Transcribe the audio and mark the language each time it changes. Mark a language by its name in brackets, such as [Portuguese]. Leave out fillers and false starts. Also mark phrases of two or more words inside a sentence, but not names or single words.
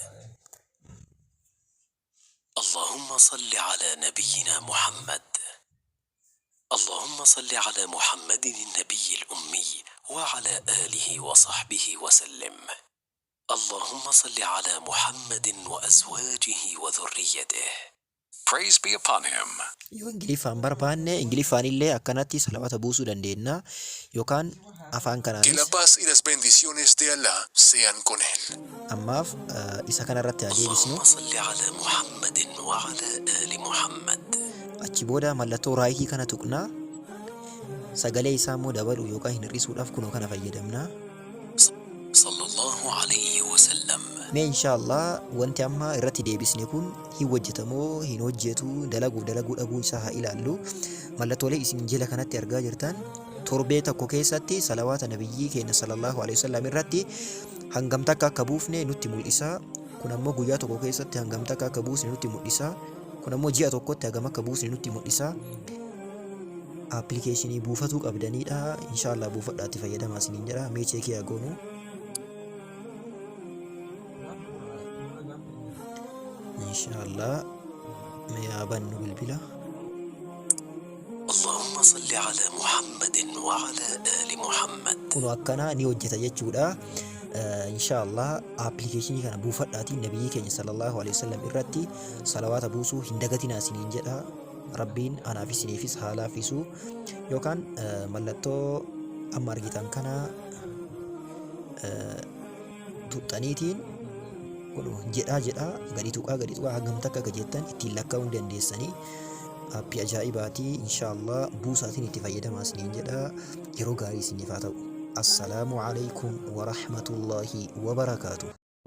[Arabic] اللهم صل على نبينا محمد. اللهم صل على محمد النبي الأمي وعلى آله وصحبه وسلم. اللهم صل على محمد وأزواجه وذريته. [English] Praise be upon him. [Oromo] Yoo Ingiliffaan barbaanne Ingiliffaan illee akkanatti salawaata buusuu dandeenya yookaan afaan [Spanish] Que la [Oromo] kanaanis. [Spanish] paz y las bendiciones de Allah sean con él. [Oromo] Ammaaf isa kanarratti haa deebisnu. [Arabic] اللهم صل على محمد وعلى آل محمد. [Oromo] Achi booda mallattoo raayitii kana tuqna. Sagalee isaa immoo dabaluu yookaan hir'isuudhaaf kunoo kana fayyadamna. [Arabic] صلى الله عليه وسلم. [Oromo] Mee inshaallah wanti amma irratti deebisne kun hin hojjetamoo hin hojjetu dalaguu dhabuu isaa haa ilaallu. Mallattoolee isin jala kanatti argaa jirtan torbee tokko keessatti salawaata nabiyyi keenya [Arabic] صلى الله عليه وسلم [Oromo] irratti hangam takka akka buufne nutti mul'isa. Kun ammoo guyyaa tokko keessatti hangam takka akka buusne nutti mul'isa. Kun ammoo ji'a tokkotti hagam akka buusne nutti mul'isa. Appilikeeshinii buufatuu qabdanidha. Inshaallah buufadhaatti fayyadamaa isiniin jedha. Mee cheekii haa goonu. Inshaallah yaa bannu bilbila. [Arabic] اللهم صل على محمد وعلى آل محمد. [Oromo] Kun akkana ni hojjeta jechuudha. Inshaallah appilikeeshinii kana buufadhaatiin nabiyyi keenya [Arabic] صلى الله عليه وسلم [Oromo] irratti salawaata buusuu hin dagatinaa isiniin jedha. Rabbiin anaaf isiniifis haa laafisu. Yookaan mallattoo amma argitan kana tuxxaniitiin kun jedhaa gadi tuqaa hangam takka akka jettan ittiin lakkaa'uu dandeessanii. Aappii ajaa'ibaatii inshaallah buusaatiin itti fayyadamaa isiniin jedha. Yeroo gaarii isiniif haa ta'u. [Arabic] السلام عليكم ورحمة الله وبركاته.